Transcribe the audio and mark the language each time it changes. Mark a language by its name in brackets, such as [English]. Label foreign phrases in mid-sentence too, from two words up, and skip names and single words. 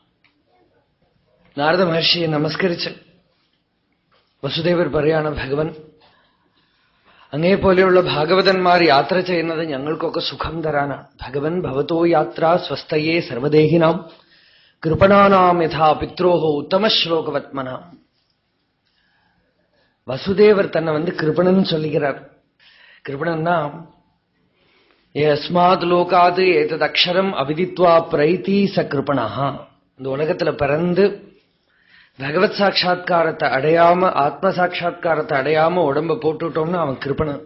[Malayalam] നാരദ മഹർഷിയെ നമസ്കരിച്ച് വസുദേവർ പറയാണ്, ഭഗവൻ, അങ്ങേപോലെയുള്ള ഭാഗവതന്മാർ യാത്ര ചെയ്യുന്നത് ഞങ്ങൾക്കൊക്കെ സുഖം തരാനാണ്. [Sanskrit] भगवन् भवतो यात्रा स्वस्तये सर्वदेहिनाम् कृपणानाम् यथा पित्रोः उत्तमश्लोकवर्त्मनाम्. [Tamil] வசுதேவர் தன்னை கிருபணன் சொல்லுகிறார். கிருபணன்னா [Sanskrit] अस्मात् लोकात् एतत् अक्षरम् अविदित्वा प्रैति स कृपणः. [Tamil] இந்த உலகத்துல பிறந்து பகவத் சாட்சா்காரத்தை அடையாம, ஆத்ம சாட்சா்காரத்தை அடையாம உடம்ப போட்டுட்டோம்னா அவன் கிருபணன்.